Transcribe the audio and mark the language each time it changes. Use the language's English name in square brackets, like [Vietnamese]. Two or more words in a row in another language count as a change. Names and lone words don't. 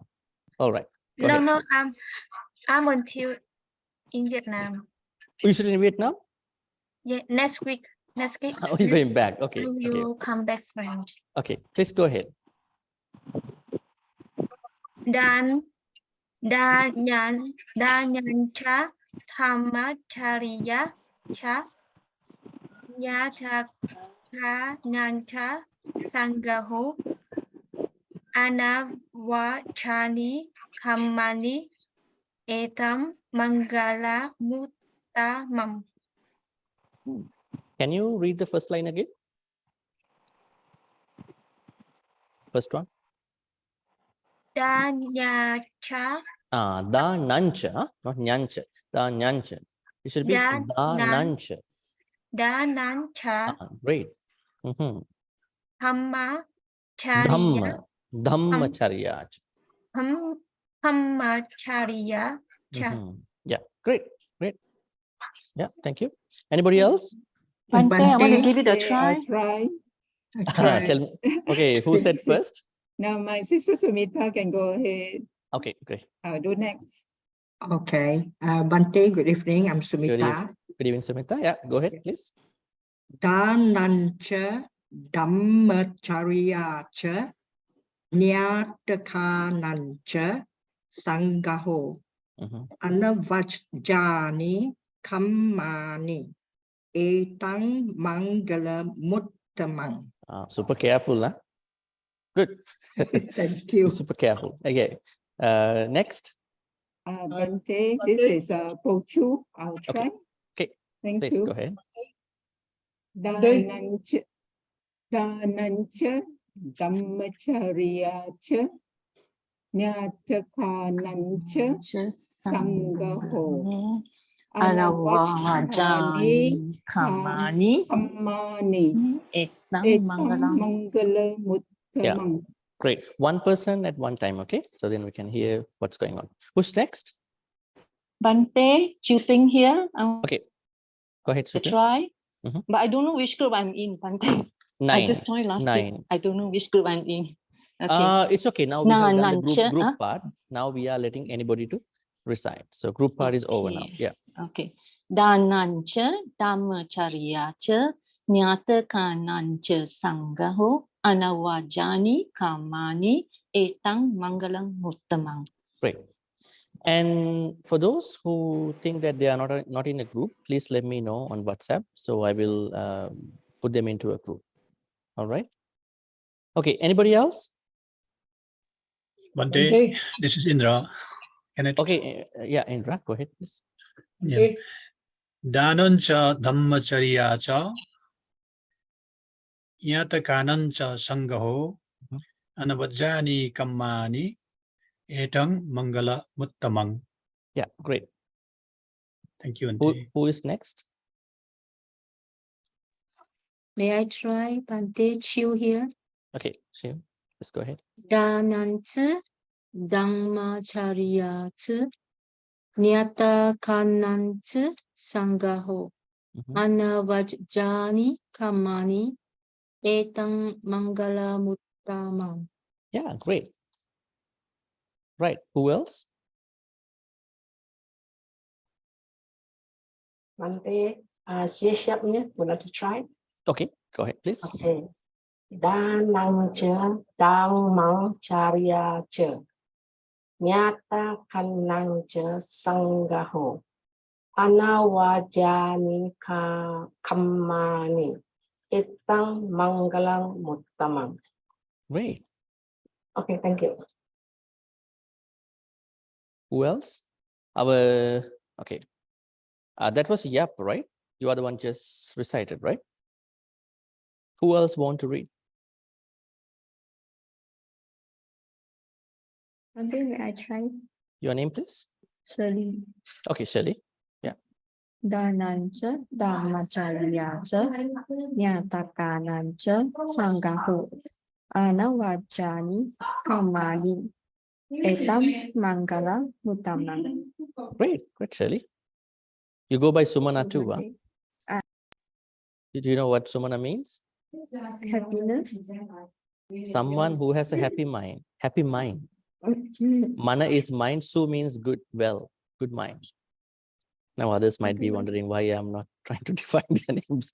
[English] All right. Go ahead. No, I'm until in Vietnam. You should in Vietnam? Yeah, next week. Oh, you're going back. Okay. I will come back French. Okay, please go ahead. [Pali] Dan Nyancha Thamacharya Cha Nyataka Nancha Sangaho Anavachani Kamani Etam Maṅgala Muttamam. [English] Can you read the first line again? First one. [Pali] Danyacha Da nancha, [English] not [Pali] nyancha. Da nyancha. [English] It should be [Pali] da nancha. Danancha [English] Great. Mhm. [Pali] Dhammacharya Dhammacharya. Dhammacharya Cha. [English] Yeah, great. Yeah, thank you. Anybody else? Bhante, I want to give it a try. I try. Tell me. Okay, who said first? Now my sister Sumita can go ahead. Okay, great. I'll do next. Okay. Bhante, good evening. I'm Sumita. Good evening, Sumita. Yeah, go ahead, please. [Pali] Danancha Dhammacharyacha Nyatakanancha Sangaho Anavajjani Kammani Etang Maṅgala Muttamang. [English] Super careful, huh? Good. Thank you. Super careful. Okay. Next. Bhante, this is Pochu. I'll try. Okay. Thank Please you. go ahead. [Pali] Danancha Dhammacharyacha Nyatakanancha Sangaho Anavajjani Kammani Etang Maṅgala Muttamang. [English] Great. One person at one time, okay? So then we can hear what's going on. Who's next? Bhante, Chuping here. Okay. Go ahead, To Supi. try. But I don't know which group I'm in, Bhante. 9. I just joined last week. 9. I don't know which group I'm in. Okay. It's okay. Now we have done the Nancha, group part. Now we are letting anybody to recite. So group part is over now. Okay. Yeah. Okay. [Pali] Danancha dhammacharyacha nyatakanancha sangaho anavajani kamani etang mangalang muttamang. [English] Great. And for those who think that they are not in a group, please let me know on WhatsApp. So I will put them into a group. All right. Okay. Anybody else? Bhante, this is Indra. Can I? Okay. Yeah, Indra, go ahead, please. Yeah. [Pali] Danancha dhammacharyacha yatakanancha sangaho anavajani kammani etang mangala muttamang. [English] Yeah, great. Thank you, Bhante. Who is next? May I try, Bhante? Chill here. Okay, Shiv, let's go ahead. [Pali] Danancha dhammacharyacha nyatakanancha sangaho anavajani kamani etang mangala muttamang. [English] Yeah, great. Right. Who else? Bhante, siap nhé, would like to try. Okay, go ahead, please. Okay. [Pali] Danancha dhammacharyacha nyatakanancha sangaho anavajani kammani etang mangalang muttamang. [English] Great. Okay, thank you. Who else? Okay. That was Yap, right? You are the one just recited, right? Who else want to read? Bhante, may I try? Your name, please. Shirley. Okay, Shirley. Yeah. [Pali] Danancha dhammacharyacha nyatakanancha sangaho anavajani kamani etam mangala muttamang. [English] Great, Shirley. You go by Sumana too, huh? Do you know what Sumana means? Happiness. Someone who has a happy mind. Happy mind. Mana is mind. Su means good, well, good mind. Now others might be wondering why I'm not trying to define their names.